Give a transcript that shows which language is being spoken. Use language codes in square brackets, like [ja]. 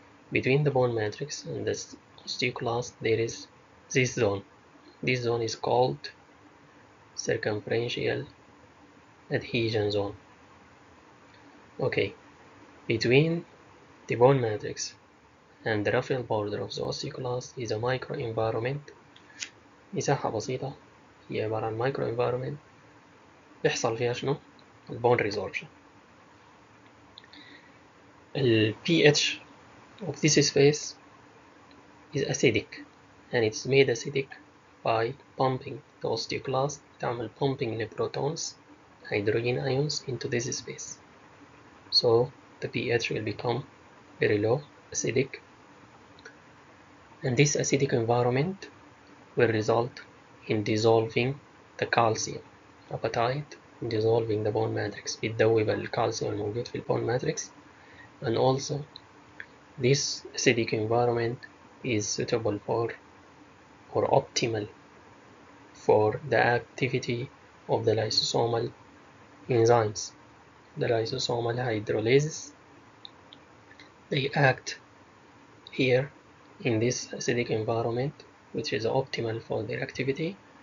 [en] Between the bone matrix and the osteoclast there is this zone. This zone is called circumferential adhesion zone. Okay, between the bone matrix and the ruffled border of the osteoclast is a microenvironment. [ar] مساحة بسيطة هي عبارة عن microenvironment بيحصل فيها شنو؟ البون resorption. [en] ال pH of this space is acidic and it's made acidic by pumping the osteoclast. [ar] تعمل [en] pumping لprotons, hydrogen ions into this space. So the pH will become very low, acidic, and this acidic environment will result in dissolving the calcium apatite, dissolving the bone matrix. [ar] بتذوب الكالسيوم الموجود في البون matrix. [en] And also this acidic environment is suitable for or optimal for the activity of the lysosomal enzymes. The lysosomal hydrolases, they act here in this acidic environment, which is optimal for their activity.